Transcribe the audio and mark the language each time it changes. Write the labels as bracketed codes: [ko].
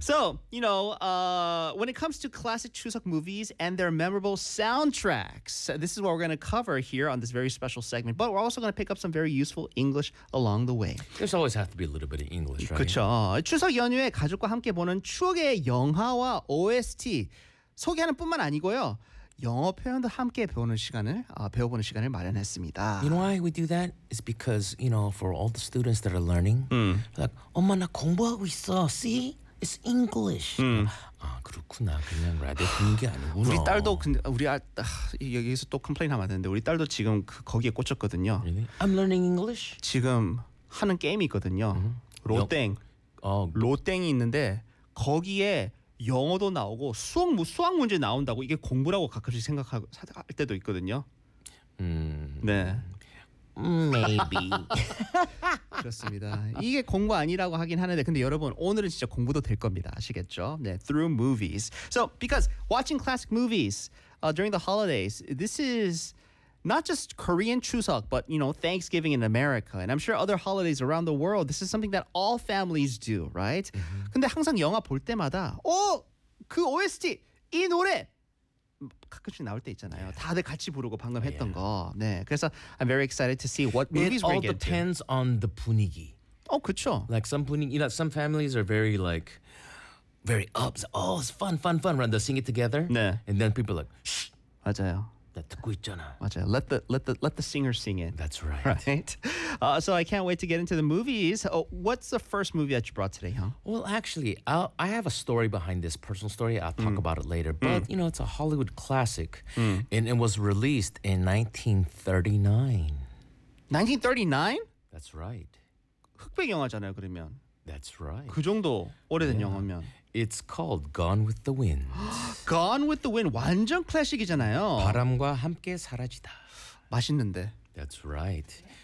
[en] So, you know, when it comes to classic Chuseok movies and their memorable soundtracks, this is what we're going to cover here on this very special segment. But we're also going to pick up some very useful English along the way. There's always have to be a little bit of English, right? [ko] 그렇죠. 추석 연휴에 가족과 함께 보는 추억의 영화와 OST 소개하는 뿐만 아니고요. 영어 표현도 함께 배우는 시간을 배워보는 시간을 마련했습니다. [en] You know why we do that? It's because you know for all the students that are learning, like [ko] 엄마 나 공부하고 있어. [en] See, it's English. [ko] 아 그렇구나. 그냥 라디오 듣는 게 아니구나. 우리 딸도 근데 우리 여기서 또 컴플레인 하면 안 되는데 우리 딸도 지금 거기에 꽂혔거든요. [en] Really? I'm learning English. [ko] 지금 하는 게임이 있거든요. 로땡. 로땡이 있는데 거기에 영어도 나오고 수학 수학 문제 나온다고 이게 공부라고 가끔씩 생각하고 할 때도 있거든요. 네. [en] Maybe. [ko] 그렇습니다. 이게 공부 아니라고 하긴 하는데 근데 여러분 오늘은 진짜 공부도 될 겁니다. 아시겠죠? 네. [en] Through movies. So because watching classic movies during the holidays, this is not just Korean Chuseok, but you know Thanksgiving in America, and I'm sure other holidays around the world. This is something that all families do, right? Mm-hmm. [ko] 근데 항상 영화 볼 때마다, 오, 그 OST 이 노래 가끔씩 나올 때 있잖아요. 다들 같이 부르고 방금 했던 거. 네, 그래서 [en] I'm very excited to see what movies we're getting. It all depends on the 분위기. [ko] 어, 그렇죠. [en] Like some 분위기, you know, some families are very like very ups. Oh, it's fun. Run, they'll sing it together. [ko] 네. [en] And then people are like, shh. [ko] 맞아요. 듣고 있잖아. 맞아요. [en] Let the singer sing it. That's right. Right. So I can't wait to get into the movies. Oh, what's the first movie that you brought today, huh? Well, actually, I have a story behind this personal story. I'll talk about it later. But you know, it's a Hollywood classic, and it was released in 1939. That's right. [ko] 흑백 영화잖아요, 그러면. [en] That's right. [ko] 그 정도 오래된 영화면. [en] It's called Gone with the Wind. [ko] Gone with the Wind. 완전 클래식이잖아요. 바람과 함께 사라지다. 맛있는데. [en] That's right.